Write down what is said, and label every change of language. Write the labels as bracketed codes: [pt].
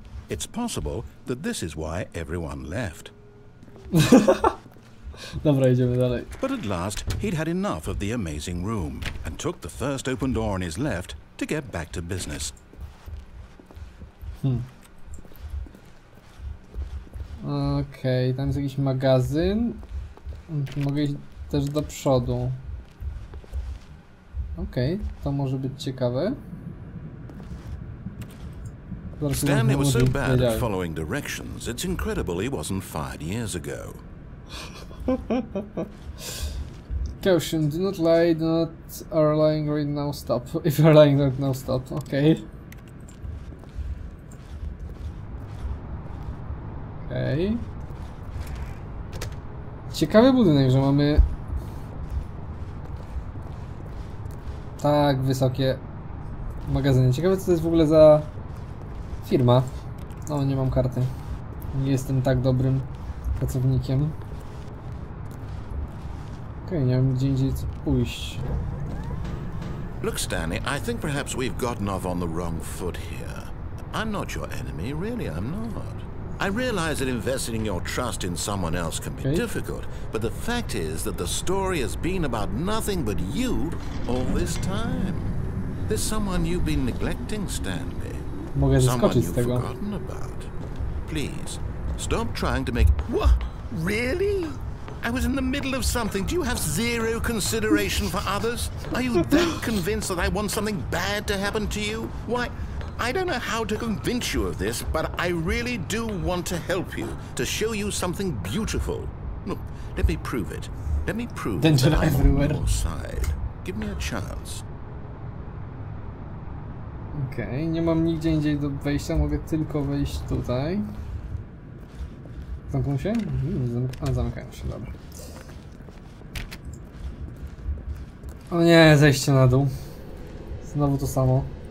[en] It's possible that this is why everyone left. [pl] Dobra, idziemy dalej. [en] But at last, he'd had enough of the amazing room and took the first open door on his left to get back to business. [pl] Okej, tam jest jakiś magazyn. Mogę iść też do przodu. Okej, to może być ciekawe. [en] Stanley was so bad at following directions, it's incredible he wasn't fired years ago. Caution, do not lie, do not are lying right now, stop. If you are lying right now, stop. [pl] Okej. Okej. Ciekawy budynek, że mamy tak wysokie magazyny. Ciekawe, co to jest w ogóle za firma. No, nie mam karty. Nie jestem tak dobrym pracownikiem. Okej, nie wiem gdzie indziej co pójść. [en] Look, Stanley, I think perhaps we've gotten off on the wrong foot here. I'm not your enemy, really, I'm not. I realize that investing your trust in someone else can be difficult, but the fact is that the story has been about nothing but you all this time. There's someone you've been neglecting, Stanley. [pl] Mogę zeskoczyć z [en] you've [pl] tego. [en] forgotten about. Please, stop trying to make... What? Really? I was in the middle of something. Do you have zero consideration for others? Are you that convinced that I want something bad to happen to you? Why, I don't know how to convince you of this, but I really do want to help you, to show you something beautiful. Look, let me prove it. Let me prove that I'm on your side. Give me a chance. [pl] Okej, nie mam nigdzie indziej do wejścia, mogę tylko wejść tutaj. Zamkną się? Zamykają się, dobra. O nie, zejście na dół. Znowu to samo.